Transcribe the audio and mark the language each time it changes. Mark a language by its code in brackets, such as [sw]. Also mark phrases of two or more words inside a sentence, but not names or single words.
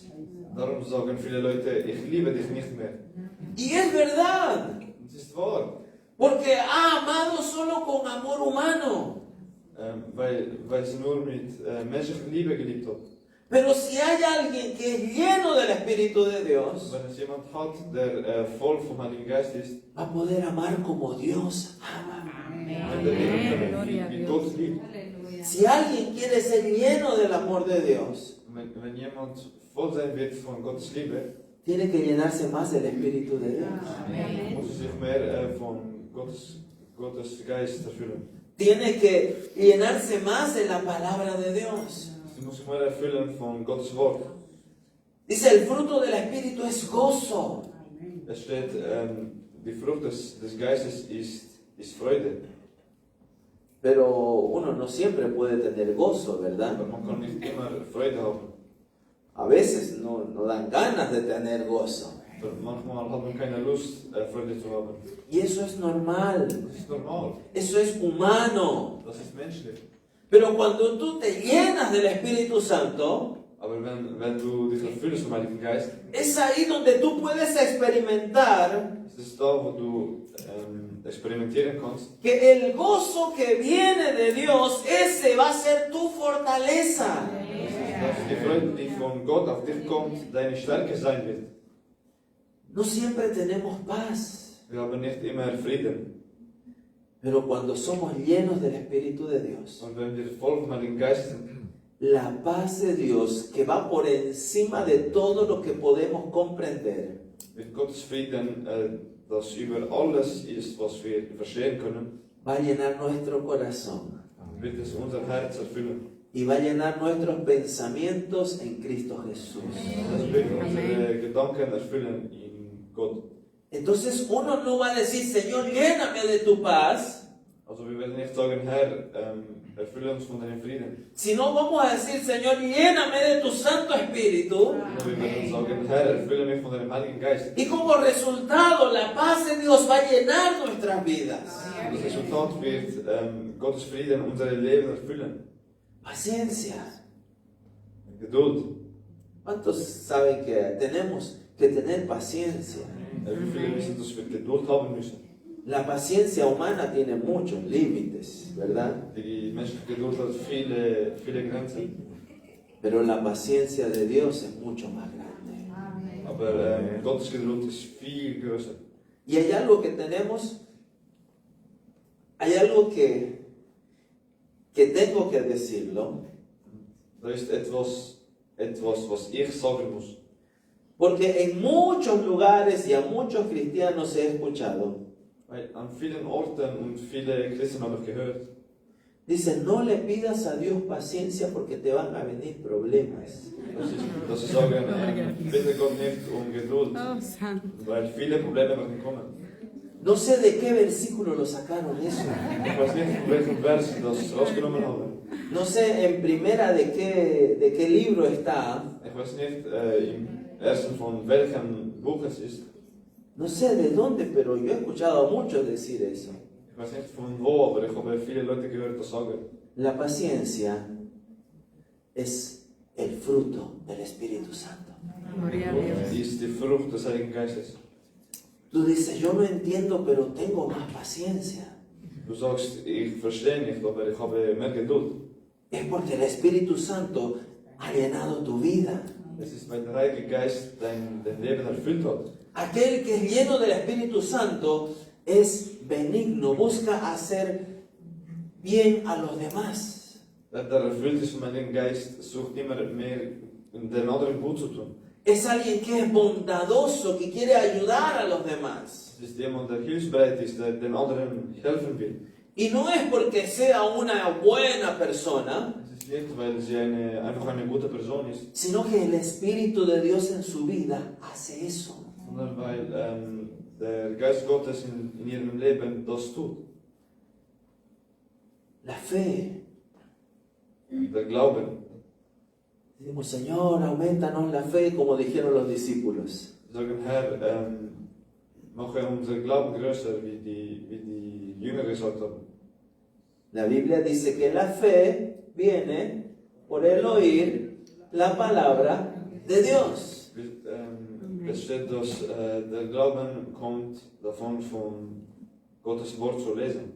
[de] Darum sagen viele Leute, ich liebe dich nicht mehr. [es] Y es verdad. [de] Das ist wahr. [es] Porque ha amado solo con amor humano. [de] Weil sie nur mit menschlicher Liebe geliebt hat. [es] Pero si hay alguien que es lleno del Espíritu de Dios, [de] Wenn es jemand hat, der voll vom Heiligen Geist ist, [es] va a poder amar como Dios ama. [de] wenn der lieben kann, wie Gott liebt. [es] Si alguien quiere ser lleno del amor de Dios, [de] Wenn jemand voll sein wird von Gottes Liebe, [es] tiene que llenarse más del Espíritu de Dios. [de] muss er sich mehr von Gottes Geist erfüllen. [es] Tiene que llenarse más de la palabra de Dios. [de] Sie muss sich mehr erfüllen von Gottes Wort. [es] Dice, el fruto del Espíritu es gozo. [de] Es steht, die Frucht des Geistes ist Freude. [es] Pero uno no siempre puede tener gozo, ¿verdad? [de] Aber man kann nicht immer Freude haben. [es] A veces no dan ganas de tener gozo. [de] Aber manchmal hat man keine Lust, Freude zu haben. [es] Y eso es normal. [de] Das ist normal. [es] Eso es humano. [de] Das ist menschlich. [es] Pero cuando tú te llenas del Espíritu Santo, [de] Aber wenn du dich erfüllst vom Heiligen Geist, [es] es ahí donde tú puedes experimentar [de] ist es da, wo du experimentieren kannst, [es] que el gozo que viene de Dios, ese va a ser tu fortaleza. [de] dass die Freude, die von Gott auf dich kommt, deine Stärke sein wird. [es] No siempre tenemos paz, [de] Wir haben nicht immer Frieden. [es] pero cuando somos llenos del Espíritu de Dios, [de] Und wenn wir voll vom Heiligen Geist sind, [es] la paz de Dios que va por encima de todo lo que podemos comprender, [de] wird Gottes Frieden, das über alles ist, was wir verstehen können, [es] va a llenar nuestro corazón [de] wird es unser Herz erfüllen. [es] y va a llenar nuestros pensamientos en Cristo Jesús. [de] Das wird unsere Gedanken erfüllen in Gott. [es] Entonces uno no va a decir, Señor, lléname de tu paz, [de] Also wir werden nicht sagen, Herr, erfülle uns von deinem Frieden. [es] sino vamos a decir, Señor, lléname de tu Santo Espíritu. [de] Sondern wir werden sagen, Herr, erfülle mich von deinem Heiligen Geist. [es] Y como resultado, la paz de Dios va a llenar nuestras vidas. [de] Das Resultat wird Gottes Frieden unsere Leben erfüllen. [es] Paciencia. [de] Geduld. [es] ¿Cuántos saben que tenemos que tener paciencia? [de] Wie viele wissen, dass wir Geduld haben müssen? [es] La paciencia humana tiene muchos límites, ¿verdad? [de] Die menschliche Geduld hat viele Grenzen. [es] Pero la paciencia de Dios es mucho más grande. [de] Aber Gottes Geduld ist viel größer. [es] Y hay algo que tenemos, hay algo que tengo que decirlo, [de] Da ist etwas, was ich sagen muss. [es] porque en muchos lugares y a muchos cristianos he escuchado, [de] Weil an vielen Orten und viele Christen habe ich gehört, [es] dicen, no le pidas a Dios paciencia porque te van a venir problemas. [de] dass sie sagen, bitte Gott nicht um Geduld, weil viele Probleme werden kommen. [es] No sé de qué versículo lo sacaron eso. [de] Ich weiß nicht, von welchem Vers sie das rausgenommen haben. [es] No sé en primera de qué libro está, [de] Ich weiß nicht, im ersten von welchem Buch es ist. [es] No sé de dónde, pero yo he escuchado a muchos decir eso. [de] Ich weiß nicht von wo, aber ich habe viele Leute gehört, das sagen. [es] La paciencia es el fruto del Espíritu Santo. Gloria a Dios. [de] Die ist die Frucht des Heiligen Geistes. [es] Tú dices, yo no entiendo, pero tengo más paciencia. [de] Du sagst, ich verstehe nicht, aber ich habe mehr Geduld. [es] Es porque el Espíritu Santo ha llenado tu vida. [de] Es ist, weil der Heilige Geist dein Leben erfüllt hat. [es] Aquel que es lleno del Espíritu Santo es benigno, busca hacer bien a los demás. [de] Der erfüllt ist vom Heiligen Geist, sucht immer mehr den anderen gut zu tun. [es] Es alguien que es bondadoso, que quiere ayudar a los demás. [de] Es ist jemand, der hilfsbereit ist, der den anderen helfen will. [es] Y no es porque sea una buena persona, [de] Es ist nicht, weil sie einfach eine gute Person ist, [es] sino que el Espíritu de Dios en su vida hace eso. [de] sondern weil der Geist Gottes in ihrem Leben das tut. [es] La fe. [de] Der Glauben. [es] Decimos, Señor, aumentanos la fe, como dijeron los discípulos. [de] Wir sagen, Herr, mache unser Glauben größer, wie die Jünger gesagt haben. [es] La Biblia dice que la fe viene por el oír la palabra de Dios. [de] Es steht, dass der Glauben kommt davon, von Gottes Wort zu lesen.